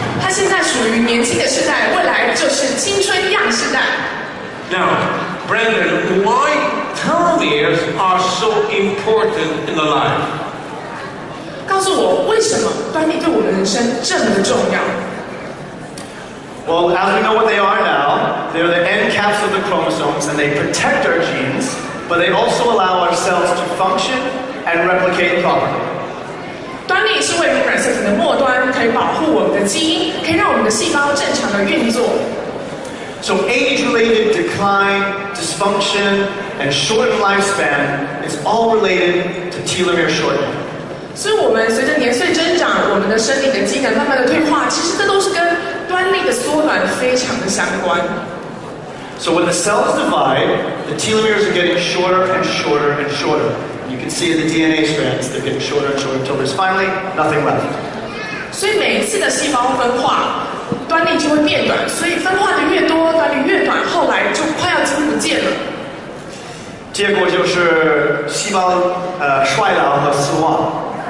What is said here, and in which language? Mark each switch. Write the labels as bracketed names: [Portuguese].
[Chinese] 现在属于年轻的世代，未来就是青春样世代。 [English] Now, Brandon, why telomeres are so important in the life? [Chinese] 告诉我为什么端粒对我们人生这么的重要？ [English] Well, as we know what they are now, they're the end caps of the chromosomes and they protect our genes, but they also allow our cells to function and replicate properly. [Chinese] 端粒是位于染色体的末端，可以保护我们的基因，可以让我们的细胞正常的运作。 [English] So age-related decline, dysfunction, and shortened lifespan is all related to telomere shortening. [Chinese] 所以，我们随着年岁增长，我们的生理的机能慢慢的退化，其实这都是跟端粒的缩短非常的相关。 [English] So when the cells divide, the telomeres are getting shorter and shorter and shorter. You can see in the DNA strands, they're getting shorter and shorter until there's finally nothing left. [Chinese] 所以每一次的细胞分化，端粒就会变短，所以分化的越多，端粒越短，后来就快要几乎不见了。结果就是细胞衰老和死亡。